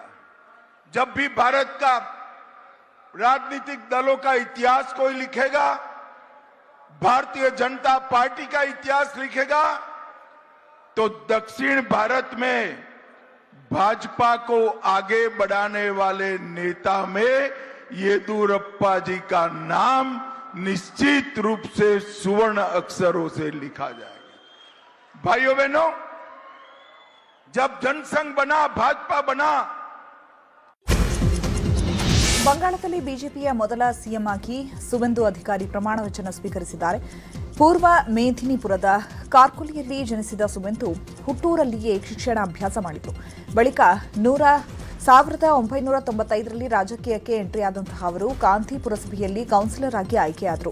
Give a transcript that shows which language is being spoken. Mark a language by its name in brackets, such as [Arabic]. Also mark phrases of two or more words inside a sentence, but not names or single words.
[Hindi] जब भी भारत का राजनीतिक दलों का इतिहास कोई लिखेगा, भारतीय जनता पार्टी का इतिहास लिखेगा, तो दक्षिण भारत में भाजपा को आगे बढ़ाने वाले नेता में येदियुरप्पा जी का नाम निश्चित रूप से सुवर्ण अक्षरों से लिखा जाएगा। भाइयों बहनों, जब जनसंघ बना, भाजपा बना, [Kannada] ಬಂಗಾಳದಲ್ಲಿ ಬಿಜೆಪಿಯ ಮೊದಲ ಸಿಎಂ ಆಗಿ ಸುವೆಂದು ಅಧಿಕಾರಿ ಪ್ರಮಾಣ ವಚನ ಸ್ವೀಕರಿಸಿದ್ದಾರೆ. ಪೂರ್ವ ಮೇದಿನಿಪುರದ ಕಾರ್ಕೊಲಿಯಲ್ಲಿ ಜನಿಸಿದ ಸುವೆಂದು ಹುಟ್ಟೂರಲ್ಲಿಯೇ ಶಿಕ್ಷಣಾಭ್ಯಾಸ ಮಾಡಿದರು. ಬಳಿಕ 1995ರಲ್ಲಿ ರಾಜಕೀಯಕ್ಕೆ ಎಂಟ್ರಿಯಾದಂತಹ ಅವರು ಕಾಂತಿ ಪುರಸಭೆಯಲ್ಲಿ ಕೌನ್ಸಿಲರ್ ಆಗಿ ಆಯ್ಕೆಯಾದರು.